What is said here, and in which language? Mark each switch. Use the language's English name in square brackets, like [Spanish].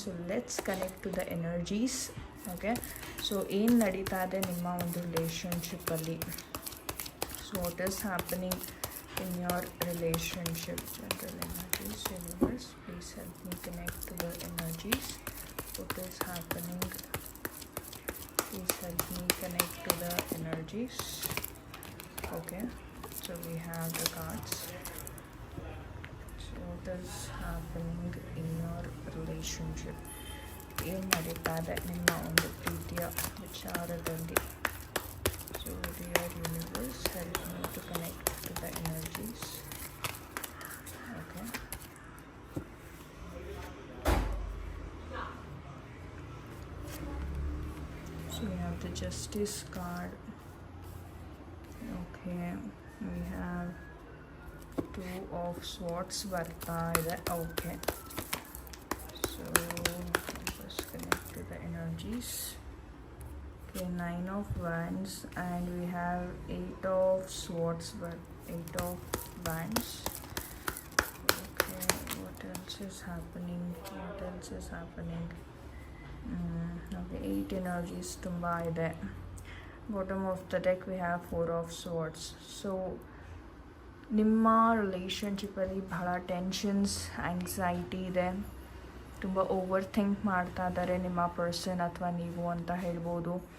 [English] So let's connect to the energies, okay. So [Kannada] ಏನು ನಡೀತಾ ಇದೆ ನಿಮ್ಮ ಒಂದು ರಿಲೇಷನ್ಶಿಪ್ಪಲ್ಲಿ, [English] So what is happening in your relationship. General energies, universe please help me connect to the energies. What is happening, please help me connect to the energies. Okay, so we have the cards. So what is happening in your relationship? [Kannada] ಏನು ನಡೀತಾ ಇದೆ ನಿಮ್ಮ ಒಂದು ಪ್ರೀತಿಯ ವಿಚಾರದಲ್ಲಿ. [English] So dear universe, help me to connect to the energies. Okay, so we have the justice card. Okay, we have two of swords [Kannada] ಬರ್ತಾ ಇದೆ. [English] Okay, so just connect to the energies. Okay, 9 of wands and we have 8 of swords, but 8 of wands. Okay, what else is happening, what else is happening? Okay, 8 energies [Kannada] ತುಂಬಾ ಇದೆ. [English] Bottom of the deck we have 4 of swords. [Kannada] So ನಿಮ್ಮ ರಿಲೇಷನ್ಶಿಪ್ಪಲ್ಲಿ ಬಹಳ tensions, anxiety ಇದೆ. ತುಂಬ over think ಮಾಡ್ತಾ ಇದ್ದಾರೆ ನಿಮ್ಮ person ಅಥವಾ ನೀವು ಅಂತ ಹೇಳ್ಬೋದು.